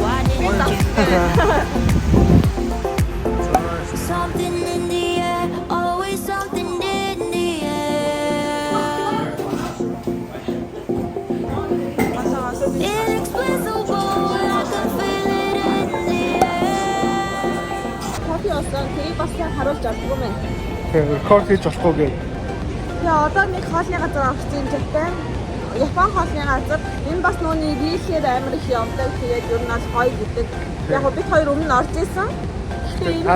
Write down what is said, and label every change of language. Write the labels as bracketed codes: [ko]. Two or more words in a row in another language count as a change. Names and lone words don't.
[en] Something in the air, always something in the air. Inexplicable, I can feel it in the air. [mn] Кофе уусан. Тэгээ бас харуулж авахгүй мэн. Тэгээ рекорд хийж болохгүй гээд. Тэгээ одоо нэг хоолны газар орсон Japan. Япон хоолны газар. Энэ бас нууны рилээр амар их явдаг. Тэгээд ер нь бол гоё гэдэг. Яг бид хоёр өмнө орж исэн. Тэгээ энэ